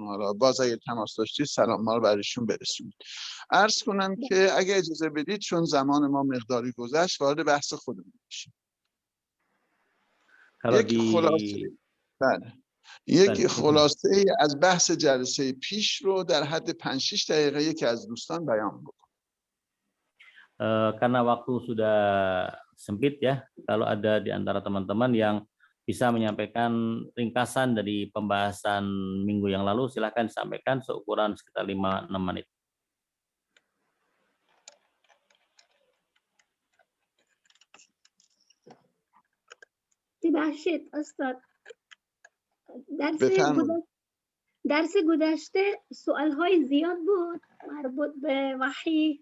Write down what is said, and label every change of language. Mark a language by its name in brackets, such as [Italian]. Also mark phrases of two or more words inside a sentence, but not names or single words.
[Persian] حالا باز اگه تماس داشتید سلام ما رو برایشون برسونید. عرض کنم که اگه اجازه بدید چون زمان ما مقداری گذشت وارد بحث خودمون بشیم. یک خلاصه بله یک خلاصه ای از بحث جلسه پیش رو در حد 5-6 دقیقه یکی از دوستان بیان بکن. [Indonesian] Karena waktu sudah sempit ya, kalau ada di antara teman-teman yang bisa menyampaikan ringkasan dari pembahasan minggu yang lalu, silakan disampaikan seukuran sekitar 5-6 menit. [Persian] ببخشید استاد، بفرمایید. درس گذشته سوال‌های زیاد بود مربوط به وحی.